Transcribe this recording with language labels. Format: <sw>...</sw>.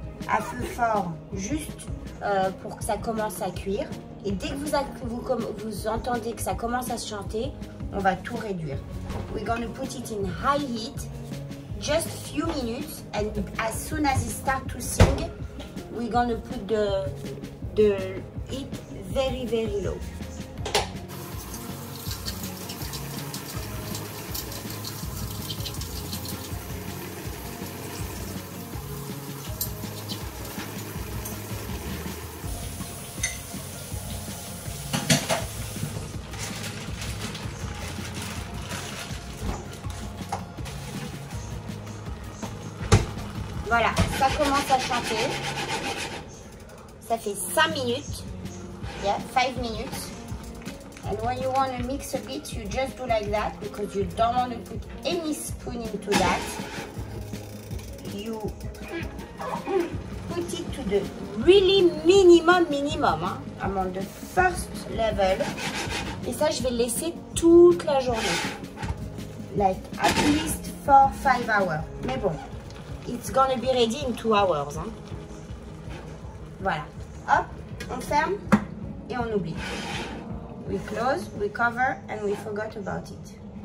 <fr>À feu fort, juste pour que ça commence à cuire. Et dès que vous entendez que ça commence à se chanter, on va tout réduire.</fr> <en>We're gonna put it in high heat, just few minutes, and as soon as it starts to sing, we're gonna put the heat very, very low.</en> <fr>Voilà, ça commence à chanter. Ça fait 5 minutes.</fr> <en>Yeah, 5 minutes. And when you want to mix a bit, you just do like that because you don't want to put any spoon into that. You put it to the really minimum. Hein. I'm on the first level.</en> <fr>Et ça, je vais le laisser toute la journée.</fr> <en>Like at least 4-5 hours.</en> <fr>Mais bon.</fr> <en>It's gonna be ready in 2 hours.</en> <fr>Hein. Voilà.</fr> <en>Hop, on ferme et on oublie. We close, we cover, and we forgot about it.</en>